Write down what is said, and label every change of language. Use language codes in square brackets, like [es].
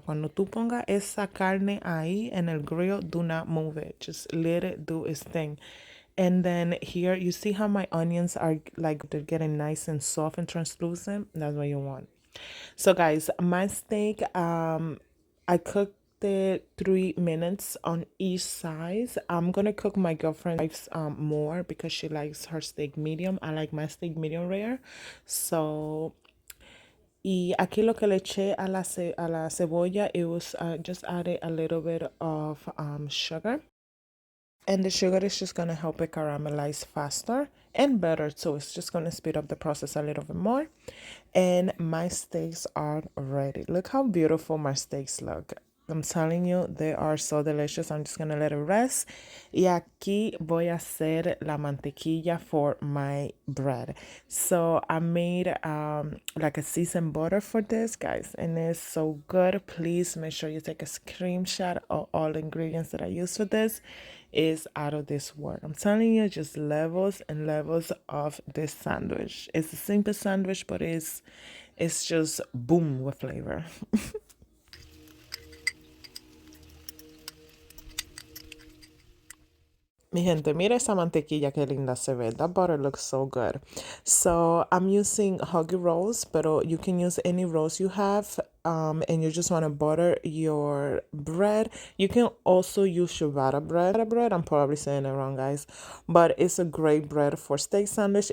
[es] Cuando tú pongas esa carne ahí en el grill, [en] do not move it. Just let it do its thing. And then here, you see how my onions are like they're getting nice and soft and translucent? That's what you want. So guys, my steak, I cooked it 3 minutes on each side. I'm gonna cook my girlfriend's more because she likes her steak medium. I like my steak medium rare. [es] So, y aquí lo que le eché a a la cebolla, [en] it was just added a little bit of sugar. And the sugar is just gonna help it caramelize faster and better too. It's just gonna speed up the process a little bit more. And my steaks are ready. Look how beautiful my steaks look. I'm telling you, they are so delicious. I'm just gonna let it rest. [es] Y aquí voy a hacer la mantequilla [en] for my bread. So I made like a seasoned butter for this, guys, and it's so good. Please make sure you take a screenshot of all the ingredients that I use for this. Is out of this world. I'm telling you, just levels and levels of this sandwich. It's a simple sandwich, but it's just boom with flavor. [es] Mi gente, mira esa mantequilla que linda se ve. [en] That butter looks so good. So I'm using Huggy Rolls, but you can use any rolls you have. And you just want to butter your bread. You can also use ciabatta bread. I'm probably saying it wrong, guys, but it's a great bread for steak sandwich.